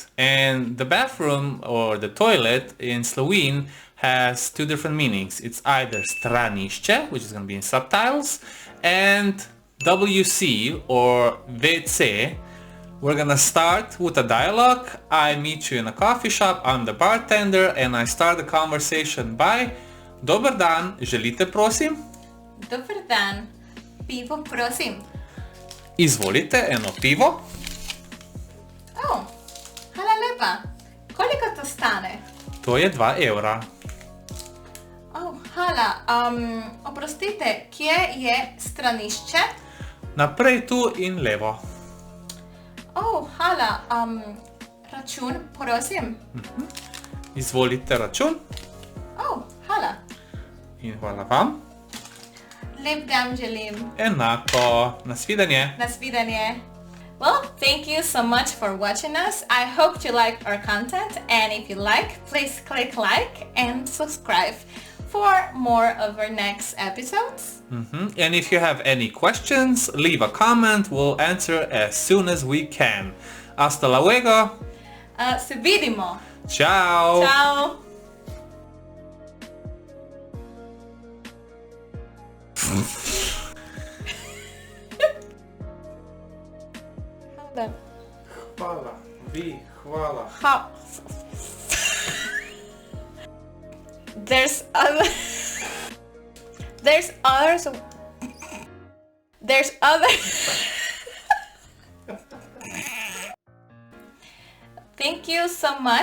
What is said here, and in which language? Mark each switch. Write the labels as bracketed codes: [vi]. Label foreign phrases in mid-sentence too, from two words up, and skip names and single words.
[en] And the bathroom or the toilet in Slovene has two different meanings. It's either stranišče, which is going to be in subtitles, and WC or vsaj. We're going to start with a dialogue. I meet you in a coffee shop, I'm the bartender, and I start the conversation by [sl] Dober dan, želite prosim? Dober dan, pivo prosim. Izvolite eno pivo. Oh, hvala lepa. Koliko to stane? To je 2 evra. Oh, hvala. Oprostite, kje je stranišče? Naprej tu in levo. Oh, hvala. Račun prosim. Izvolite račun. Oh, hvala. In hvala vam. Lep dan želim. Enako. Nasvidenje. Nasvidenje. [en] Well, thank you so much for watching us. I hope you liked our content, and if you like, please click like and subscribe for more of our next episodes. And if you have any questions, leave a comment. We'll answer as soon as we can. [es] Hasta luego. [sl] Se vidimo. Ciao. Ciao. Hvala. Vi, hvala. [en] There's other Thank you so much.